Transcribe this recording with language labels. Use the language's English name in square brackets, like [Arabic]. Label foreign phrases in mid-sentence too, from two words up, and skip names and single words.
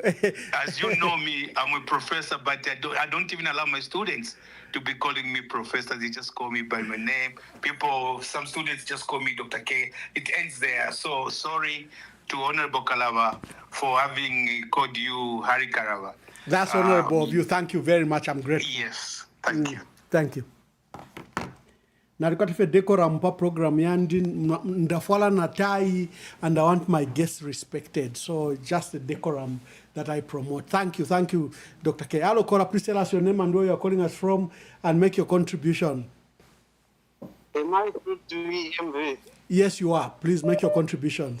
[English] As you know me, I'm a professor, but I don't even allow my students to be calling me professor. They just call me by my name. Some students just call me Dr. K. It ends there. So sorry to Honorable Kalaba for having called you Hari Kalaba. That's honorable of you. Thank you very much. I'm grateful. Yes, thank you. Thank you. [Bemba] Na rikati decorum pa program yandi ndafwala na tai, [English] and I want my guests respected. So just the decorum that I promote. Thank you, Dr. K. Hello, caller, please tell us your name and where you are calling us from and make your contribution. Am I good to EMV? Yes, you are. Please make your contributions.